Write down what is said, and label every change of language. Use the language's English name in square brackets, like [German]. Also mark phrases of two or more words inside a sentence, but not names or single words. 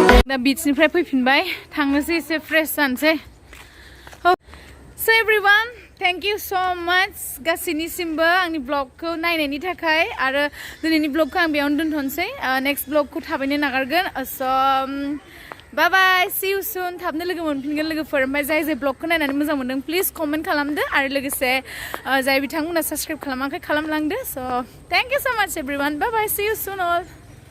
[Bodo] दा बीचनिफ्राय फैफिनबाय थांनोसै एसे फ्रेश जानोसै [English] So everyone, thank you so much [Bodo] गासैनिसिमबो आंनि ब्लगखौ नायनायनि थाखाय आरो दिनैनि ब्लगखौ आं बेयावनो दोनथ'नोसै [English] next blog [Bodo] थाबैनो नागारगोन [English] so bye bye see you soon [Bodo] थाबनो लोगो मोनफिनगोन लोगोफोर ओमफ्राय जाय जाय ब्लगखौ नायनानै मोजां मोनदों [English] please comment [Bodo] खालामदो आरो लोगोसे जाय बिथांमोना साबस्क्राइब खालामाखै खालामलांदो [English] so thank you so much everyone bye bye see you soon all